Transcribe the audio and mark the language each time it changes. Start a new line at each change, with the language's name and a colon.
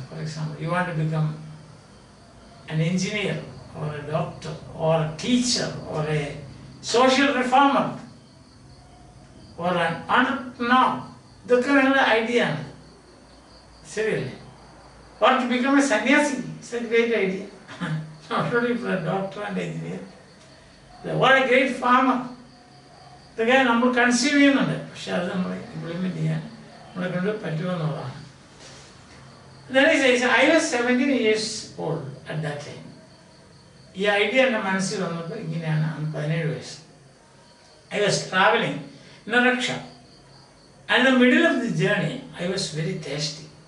English: For example, you want to become an engineer or a doctor or a teacher or a social reformer or an entrepreneur. That's an idea. Seriously. Or to become a sannyasi. It's a great idea. Not only for a doctor and engineer. What a great farmer. The guy we conceive
Malayalam: ചെയ്യുന്നുണ്ട്, പക്ഷെ അത് നമ്മൾ implement ചെയ്യാൻ നമ്മളെ കൊണ്ട് പറ്റുമെന്നുള്ളതാണ്.
English: Then he says, I was 17 years old at that time.
Malayalam: ഈ idea എൻ്റെ മനസ്സിൽ വന്നപ്പോൾ ഇങ്ങനെയാണ്, 17 വയസ്സ്.
English: I was traveling in a rickshaw. And in the middle of the journey, I was very thirsty.